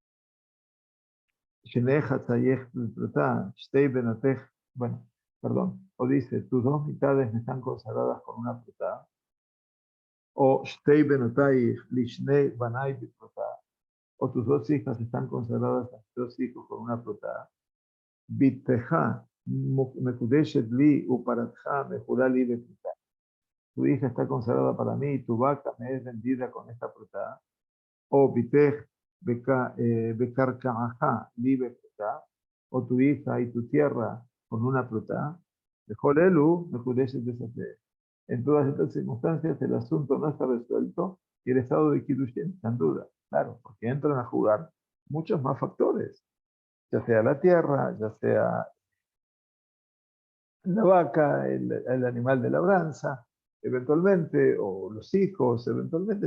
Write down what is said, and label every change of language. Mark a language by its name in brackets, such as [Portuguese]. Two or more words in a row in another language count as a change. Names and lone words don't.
[Spanish] Bueno, perdón, o dice, tus dos mitades me están consagradas con una Pruta, o [Hebrew] שתי בנותי לשני בני פרוטה, [Spanish] o tus dos hijas están consagradas a tus dos hijos con una Pruta. [Hebrew] בתך, מקודשת לי, ופרתך, מכורה לי בפרוטה. [Spanish] tu hija está consagrada para mí y tu vaca me es vendida con esta pruta, o [Hebrew] בתך בקרקעך לי בפרוטה, [Spanish] o tu hija y tu tierra con una pruta, dejó Elu, me pudieses deshacer. En todas estas circunstancias el asunto no está resuelto y el estado de Kiddushin está en duda. Claro, porque entran a jugar muchos más factores, ya sea la tierra, ya sea la vaca, el animal de labranza, eventualmente, o los hijos, eventualmente.